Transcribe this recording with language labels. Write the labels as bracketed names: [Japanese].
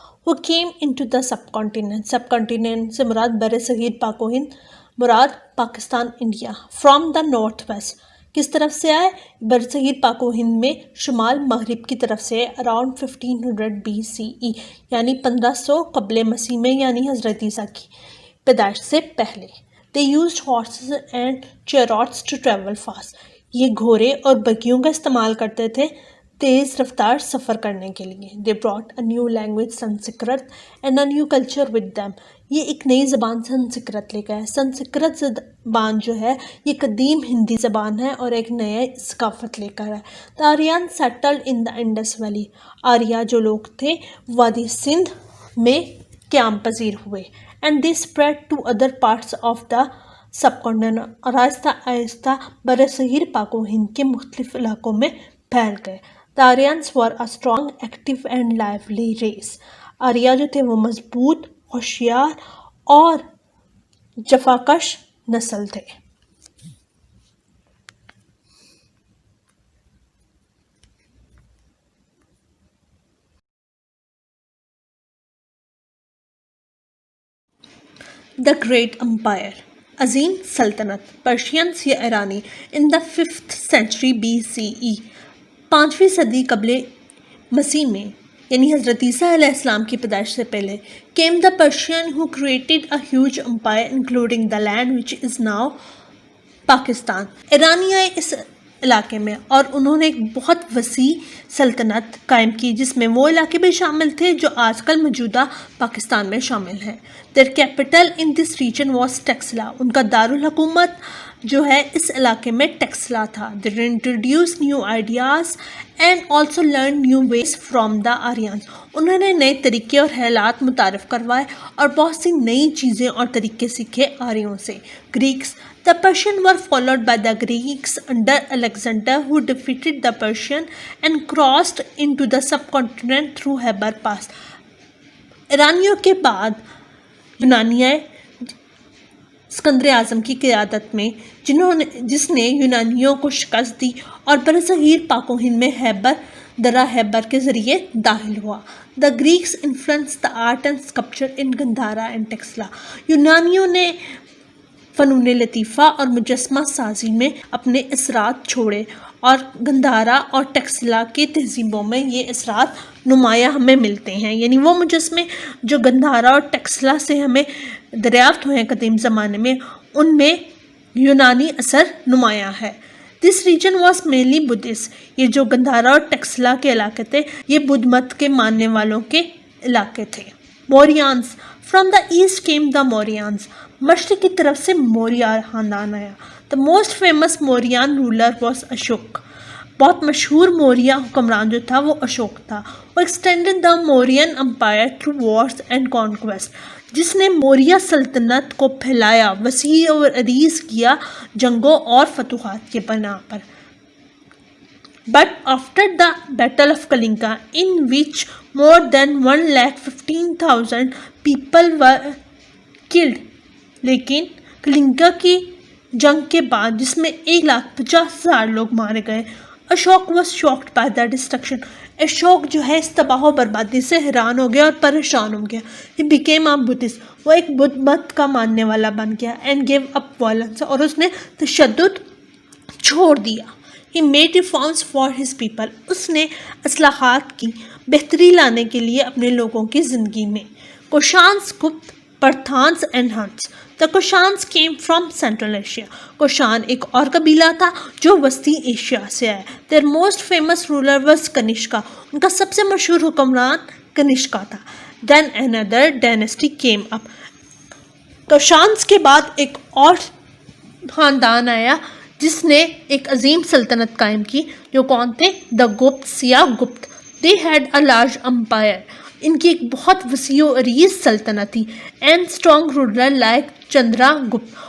[English] वो came into the subcontinent. Subcontinent [Urdu] से मुराद बर सगीर पाको हिंद, मुराद Pakistan, India. [English] from the north west, [Urdu] کس طرف سے آئے؟ برصغیر پاک و ہند میں شمال مغرب کی طرف سے اراؤنڈ 1500 BCE یعنی 1500 قبل مسیح میں، یعنی حضرت عیسیٰ کی پیدائش سے پہلے. [English] They used horses and chariots to travel fast. [Urdu] یہ گھوڑے اور بگیوں کا استعمال کرتے تھے تیز رفتار سفر کرنے کے لیے. [English] They brought a new language Sanskrit and a new culture with them. [Urdu] یہ ایک نئی زبان سنسکرت لے گئے. سنسکرت زبان جو ہے یہ قدیم ہندی زبان ہے اور ایک نئے ثقافت لے کر ہے. [English] The Aryans settled in the Indus Valley. [Urdu] Arya جو لوگ تھے وادی سندھ میں قیام پذیر ہوئے. [English] And they spread to other parts of the subcontinent. [Urdu] اور آہستہ آہستہ برصغیر پاک و ہند کے مختلف علاقوں میں پھیل گئے. [English] The Aryans were a strong, active and lively race. [Urdu] Arya جو تھے وہ مضبوط، ہوشیار اور جفاکش نسل تھے. [English] The Great Empire. [Urdu] عظیم سلطنت پرشینس یا ایرانی. [English] In the 5th century BCE [Urdu] 5ویں صدی قبل مسیح میں یعنی حضرت عیسیٰ علیہ السلام کی پیدائش سے پہلے [English] came the Persian who created a huge empire including the land which is now Pakistan. [Urdu] ایرانی آئے اس علاقے میں اور انہوں نے ایک بہت وسیع سلطنت قائم کی جس میں وہ علاقے بھی شامل تھے جو آج کل موجودہ پاکستان میں شامل ہیں. [English] Their capital in this region was Taxila. [Urdu] ان کا دارالحکومت جو ہے اس علاقے میں ٹیکسلا تھا. [English] They introduced new ideas and also learned new ways from the Aryans. [Urdu] انہوں نے نئے طریقے اور خیالات متعارف کروائے اور بہت سی نئی چیزیں اور طریقے سیکھے آریوں سے. [English] Greeks. The Persians were followed by the Greeks under Alexander who defeated the Persians and crossed into the subcontinent through Khyber Pass. [Urdu] ایرانیوں کے بعد یونانی آئے اسکندر اعظم کی قیادت میں جس نے یونانیوں کو شکست دی اور برصغیر پاک و ہند میں درہ خیبر کے ذریعے داخل ہوا. [English] The Greeks influenced the art and sculpture in Gandhara and Taxila. [Urdu] یونانیوں نے فنون لطیفہ اور مجسمہ سازی میں اپنے اثرات چھوڑے اور گندھارا اور ٹیکسلا کی تہذیبوں میں یہ اثرات نمایاں ہمیں ملتے ہیں. یعنی وہ مجسمے جو گندھارا اور ٹیکسلا سے ہمیں دریافت ہوئے ہیں قدیم زمانے میں ان میں یونانی اثر نمایاں ہے. [English] This region was mainly Buddhist. [Urdu] یہ جو گندھارا اور ٹیکسلا کے علاقے تھے یہ بدھ مت کے ماننے والوں کے علاقے تھے. [English] Mauryans. From the east came the Mauryans. [Urdu] مشرق کی طرف سے موریہ خاندان آیا. [English] The most famous Mauryan ruler was Ashok. [Urdu] بہت مشہور موریہ حکمران جو تھا وہ اشوک تھا. [English] وہ extended the Mauryan empire through wars and conquest. [Urdu] جس نے موریہ سلطنت کو پھیلایا، وسیع اور عریض کیا جنگوں اور فتوحات کے بنا پر. [English] But after the Battle of Kalinga, in which more than 1,15,000 people were killed, [Urdu] لیکن کلنگا کی جنگ کے بعد جس میں 1,50,000 لوگ مارے گئے، [English] Ashok was shocked by the destruction. [Urdu] Ashok جو ہے اس تباہ و بربادی سے حیران ہو گیا اور پریشان ہو گیا. [English] He became a Buddhist. [Urdu] وہ ایک بدھ مت کا ماننے والا بن گیا. [English] And gave up violence. [Urdu] اور اس نے تشدد چھوڑ دیا. [English] He made reforms for his people. [Urdu] اس نے اصلاحات کی بہتری لانے کے لیے اپنے لوگوں کی زندگی میں. [English] Kushans Gupta Parthians and Huns. The Kushans came from Central Asia. [Urdu] Kushan ایک اور قبیلہ تھا جو وسطی ایشیا سے آیا. [English] Their most famous ruler was Kanishka. [Urdu] ان کا سب سے مشہور حکمران کنشکا تھا. [English] Then another dynasty came up. [Urdu] کوشانس کے بعد ایک اور خاندان آیا جس نے ایک عظیم سلطنت قائم کی جو کون تھے؟ The Gupts یا Gupta. [English] They had a large empire. [Urdu] ان کی ایک بہت وسیع و عریض سلطنت تھی. [English] and strong ruler like [Urdu] Chandra Gupta.